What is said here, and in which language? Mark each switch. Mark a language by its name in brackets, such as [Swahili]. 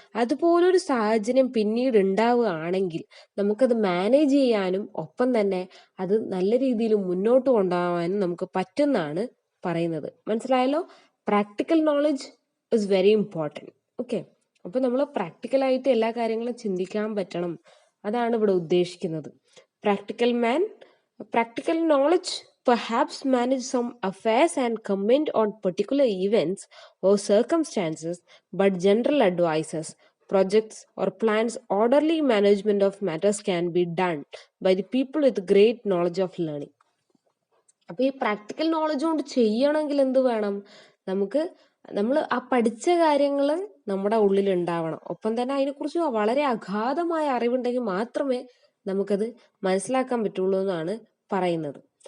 [Malayalam] അതുപോലൊരു സാഹചര്യം പിന്നീട് ഉണ്ടാവുകയാണെങ്കിൽ നമുക്കത് മാനേജ് ചെയ്യാനും ഒപ്പം തന്നെ അത് നല്ല രീതിയിൽ മുന്നോട്ട് കൊണ്ടുപോകാനും നമുക്ക് പറ്റുന്നതാണ് പറയുന്നത്. മനസ്സിലായല്ലോ? [English] Practical knowledge is very important. [Malayalam] Okay, അപ്പൊ നമ്മൾ പ്രാക്ടിക്കലായിട്ട് എല്ലാ കാര്യങ്ങളും ചിന്തിക്കാൻ പറ്റണം, അതാണ് ഇവിടെ ഉദ്ദേശിക്കുന്നത്. [English] Practical knowledge perhaps manage some affairs and comment on particular events or circumstances, but general advices projects, or plans, orderly management of matters can be done by the people with great knowledge of learning. [Malayalam] അപ്പൊ ഈ practical knowledge കൊണ്ട് ചെയ്യണമെങ്കിൽ എന്ത് വേണം? നമ്മൾ ആ പഠിച്ച കാര്യങ്ങൾ നമ്മുടെ ഉള്ളിൽ ഉണ്ടാവണം. ഒപ്പം തന്നെ അതിനെക്കുറിച്ച് വളരെ അഗാധമായ അറിവുണ്ടെങ്കിൽ മാത്രമേ നമുക്കത് മനസ്സിലാക്കാൻ പറ്റുള്ളൂ എന്നാണ് പറയുന്നത്.